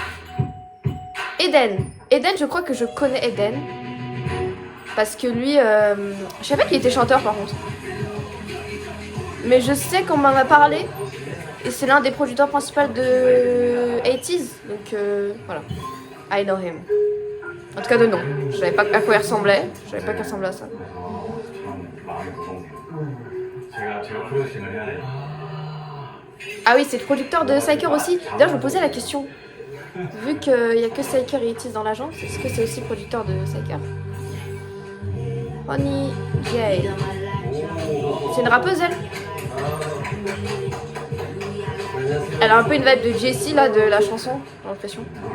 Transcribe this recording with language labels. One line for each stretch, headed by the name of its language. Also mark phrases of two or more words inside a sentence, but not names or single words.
French: Eden, je crois que je connais Eden. Parce que lui, je savais qu'il était chanteur par contre. Mais je sais qu'on m'en a parlé. Et c'est l'un des producteurs principaux de 80s. Donc voilà.
English: I know him.
French: En tout cas de nom. Je savais pas à quoi il ressemblait. Je savais pas qu'il ressemblait à ça.
Korean: 제가 프로듀싱을 해야 돼요.
French: Ah oui, c'est le producteur de Psyker aussi. D'ailleurs, je me posais la question. Vu qu'il n'y a que Psyker et 80s dans l'agence, est-ce que c'est aussi le producteur de Psyker? Honey J. C'est une rappeuse, elle? Elle a un peu une vibe de Jessie, là, de la chanson, j'ai l'impression.